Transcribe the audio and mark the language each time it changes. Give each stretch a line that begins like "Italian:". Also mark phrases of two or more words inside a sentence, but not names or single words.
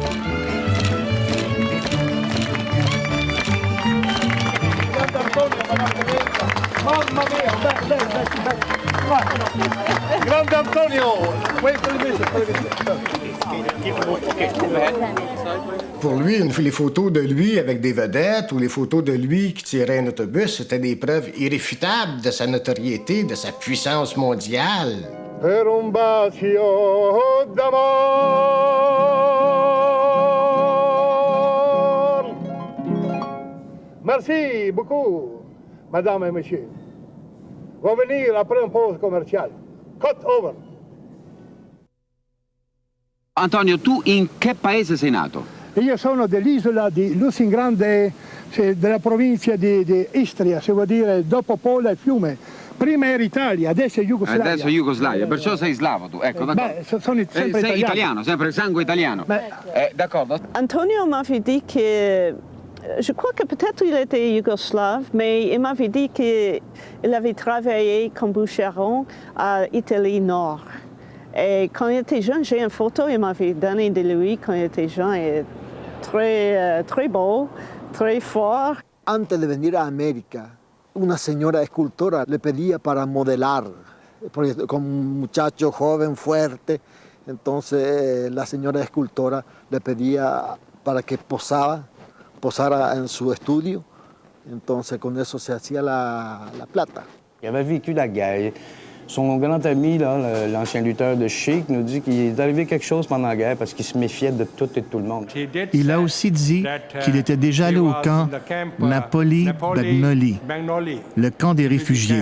Italian: Mamma mia, Grande Antonio!
French: Pour lui, les photos de lui avec des vedettes ou les photos de lui qui tirait un autobus, c'était des preuves irréfutables de sa notoriété, de sa puissance mondiale.
Italian: Per un bacio d'amour.
French: Merci beaucoup, madame et monsieur. Va venir après une pause commerciale.
English: Cut over.
Italian: Antonio, tu in che paese sei nato? Io sono dell'isola di Lusingrande, della provincia di Istria, si vuol dire dopo Pola e Fiume. Prima era Italia, adesso è Jugoslavia. Adesso è Jugoslavia, perciò sei slavo tu, ecco, d'accordo. Beh, sono sempre sei italiano, sempre sangue italiano. D'accordo.
French: Antonio m'avait dit que, je crois que peut-être il était yougoslave, mais il m'avait dit qu'il avait travaillé comme bûcheron à Italie Nord. Et quand il était jeune, j'ai une photo, il m'avait donné de lui quand il était jeune, et très beau. très fort.
Spanish: Antes de venir a América, una señora escultora le pedía para modelar, porque como un muchacho joven, fuerte, entonces la señora escultora le pedía para que posara en su estudio, entonces con eso se hacía la plata.
French: Il avait vécu la guerre. Son grand ami, l'ancien lutteur de Chic, nous dit qu'il est arrivé quelque chose pendant la guerre parce qu'il se méfiait de tout et de tout le monde. Il a aussi dit qu'il était déjà allé au camp Napoli Bagnoli, le camp des réfugiés.